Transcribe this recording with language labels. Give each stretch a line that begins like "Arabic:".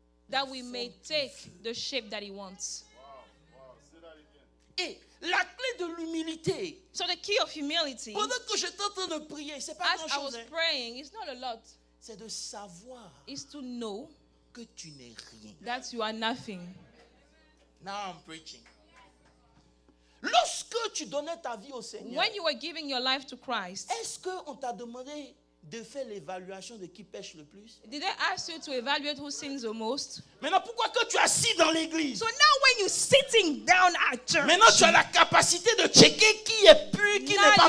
English: that we may take the shape that He wants.
French: Et la clé de l'humilité,
English: So the key of humility,
French: pendant que j'étais en train de prier, c'est pas
English: as I
French: grand-chose,
English: was hein, praying, it's not a lot.
French: c'est de savoir
English: It's to know
French: que tu n'es rien.
English: that you are nothing. Now I'm preaching.
French: Lorsque tu donnais ta vie au Seigneur,
English: When you were giving your life to Christ,
French: est-ce qu'on t'a demandé de faire l'évaluation de qui pêche le plus?
English: did they ask you to evaluate who sins the most?
French: Maintenant, pourquoi que tu es assis dans l'église?
English: So now when you're sitting down at church,
French: Maintenant, tu as la capacité de checker qui est pur, qui n'est pas